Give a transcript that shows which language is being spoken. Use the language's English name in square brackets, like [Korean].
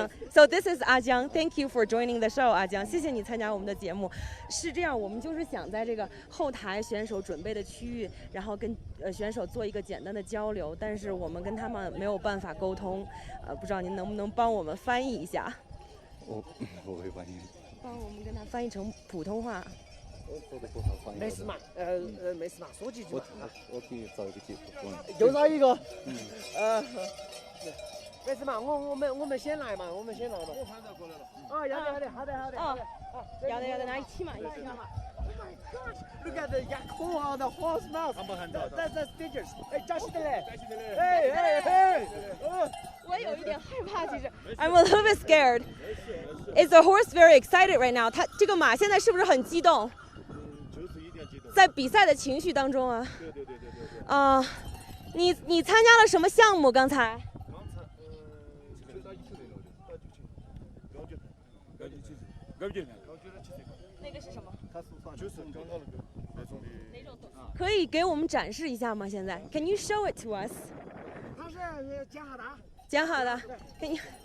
[English] So this is 阿江. Thank you for joining the show, 阿江。 [Chinese] 谢谢你参加我们的节目。是这样，我们就是想在这个后台选手准备的区域，然后跟选手做一个简单的交流，但是我们跟他们没有办法沟通。不知道您能不能帮我们翻译一下？我会翻译。帮我们跟他翻译成普通话。没事嘛，没事嘛，说几句嘛。我给你找一个解释。就找一个。没事嘛，我们先来嘛。我先来嘛。我翻到过来了。哦，要得，好的。哦，要得，那一起嘛。 [English] Oh my gosh! Look at the yakko on the horse mouth. That's dangerous. Hey, 扎西德勒。嘿。 [Chinese] 我有一点害怕，其实。 [English] I'm a little bit scared. Is the horse very excited right now? [Chinese] 它这个马现在是不是很激动？在比赛的情绪当中啊。对。你参加了什么项目？刚才？那个是什么？就是刚刚那种的。哪种？可以给我们展示一下吗？现在 [English] ？Can you show it to us？ [Chinese] 它是剪好的。剪好的。给你。